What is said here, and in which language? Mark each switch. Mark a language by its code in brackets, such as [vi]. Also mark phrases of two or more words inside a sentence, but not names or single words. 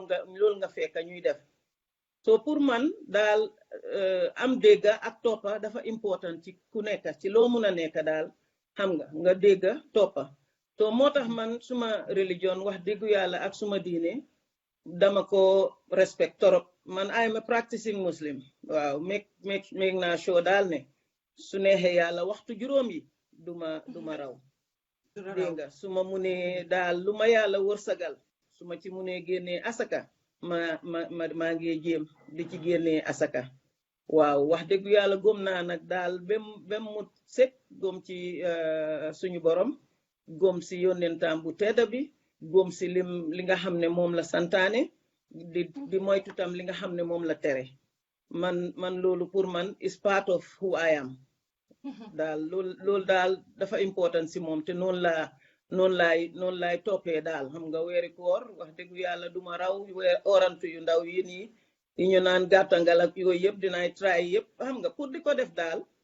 [wo] lool nga fekka ñuy def so pour man daal am dégga ak toppa dafa important ci ku nekka ci loo mun a nekka daal xam nga dégga toppa so moo tax man suma religion wax dëggu yàlla ak suma diine dama ko respect torop man [en] I am a practicing muslim [wo] waaw make naa sure daal ne su neexee yàlla waxtu juróom yi duma raw dégg nga su ma munee daal lu ma yàlla wërsagal su ma ci munee génnee asaka maa ngi jéem di ci génnee asaka waaw wax dëggu yàlla gëm naa nag daal bem mu set gëm ci suñu borom gëm si yónnentam bu tedda bi gëm si li nga xam ne moom la santaane di moytu tam li nga xam ne moom la tere man loolu pour man [en] is part of who I am [wo] daal loolu daal dafa important si moom te noonu laay toppee daal xam nga weeri koor wax dëggu yàlla duma raw orantu yu ndaw yi nii yi ñu naan gàttangal ak yooyu yëpp dinaay try yëpp xam nga pour di ko def daal